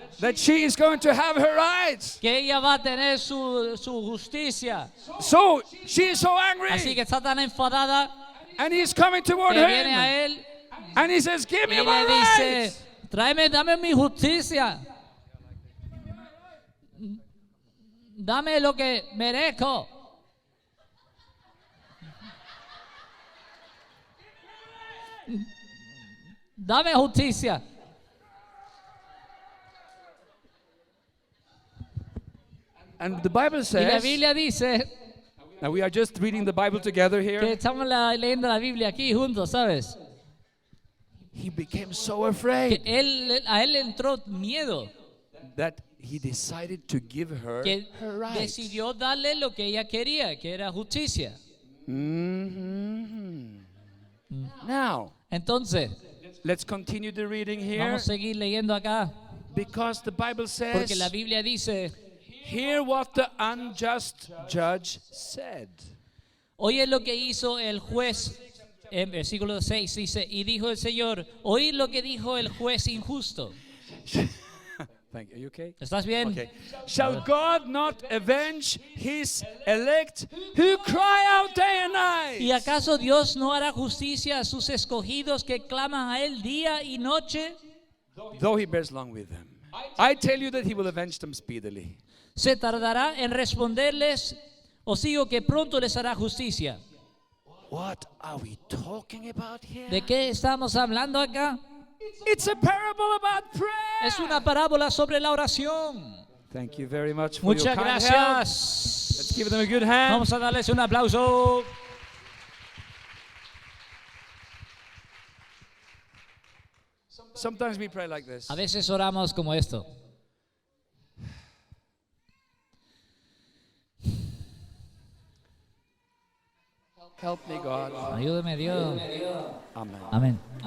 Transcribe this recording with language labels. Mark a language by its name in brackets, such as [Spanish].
[English] that she is going to have her rights. [Spanish] que ella va a tener su justicia. [English] So she is so [Spanish] Así [English] angry. [Spanish] que está tan enfadada [English] And he's coming toward [Spanish] que viene a [English] her. [Spanish] él [English] And he says, give [Spanish] y [English] me my [Spanish] le dice, [English] rights. [Spanish] dame mi justicia. Dame lo que merezco. Dame justicia. [English] And the Bible [Spanish] Y la [English] says, [Spanish] Biblia dice [English] now we are just reading the Bible together [Spanish] que [English] here. [Spanish] estamos leyendo la Biblia aquí juntos, ¿sabes? [English] He became so [Spanish] Que [English] afraid [Spanish] a él le entró miedo, [English] that he decided to give her [Spanish] que [English] her rights. [Spanish] decidió darle lo que ella quería, que era justicia. [English] Mhm. Now, [Spanish] Entonces, [English] let's continue the reading here [Spanish] vamos a seguir leyendo acá, [English] because the Bible [Spanish] porque la [English] says, [Spanish] Biblia dice, [English] hear what the unjust judge said. [Spanish] oye lo que hizo el juez, en versículo 6 dice, y dijo el Señor, oí lo que dijo el juez injusto. [English] Thank you. Are you okay? [Spanish] ¿Estás bien? [English] Okay. Shall God not avenge his elect who cry out day and night? [Spanish] ¿Y acaso Dios no hará justicia a sus escogidos que claman a Él día y noche? [English] Though he bears long with them. I tell you that he will avenge them speedily. [Spanish] ¿Se tardará en responderles? Os digo que pronto les hará justicia. [English] What are we talking about here? [Spanish] ¿De qué estamos hablando acá? [English] It's a parable about prayer. [Spanish] Es una parábola sobre la oración. [English] Thank you very much for [Spanish] Muchas [English] your kind help. [Spanish] gracias. [English] Let's give them a good hand. [Spanish] Vamos a darles un aplauso. [English] Sometimes we pray like this. [Spanish] A veces oramos como esto. [English] Help me, God. [Spanish] Ayúdame, Dios. [English] Amen. [Spanish] Amén.